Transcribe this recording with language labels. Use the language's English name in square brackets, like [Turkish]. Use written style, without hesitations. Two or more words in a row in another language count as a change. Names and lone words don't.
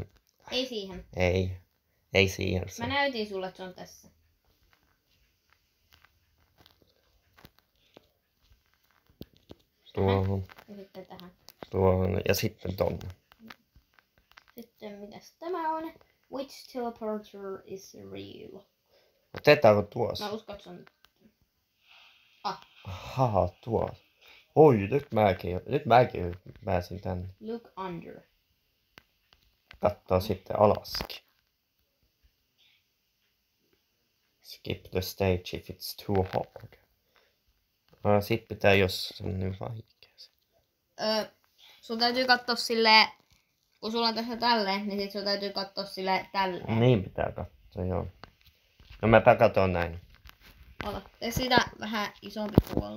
[Finnish] Ei siihen. Ei siihen se. Mä näytin sulle, että se on tässä. Tuohon. Ja sitten tähän. Tuohon ja sitten tonne. Sitten mitäs tämä on? [English] Which teleporter is real? [Finnish] Otetaanko tuossa? Mä uskon, että se on... Ahaa, tuossa. Oi, nyt mäkin pääsin tänne. [English] Look under. [Finnish] Kattoo sitten alaskin. [English] Skip the stage if it's too hard. [Finnish] Sit pitää, jos se on niin vaikea. Sun täytyy katsoa silleen, kun sulla on tässä tälleen, niin sit sun täytyy katsoa silleen tälleen. Niin pitää katsoa, joo. No mäpä katon näin. Ota. Tee sitä vähän isompi puoli.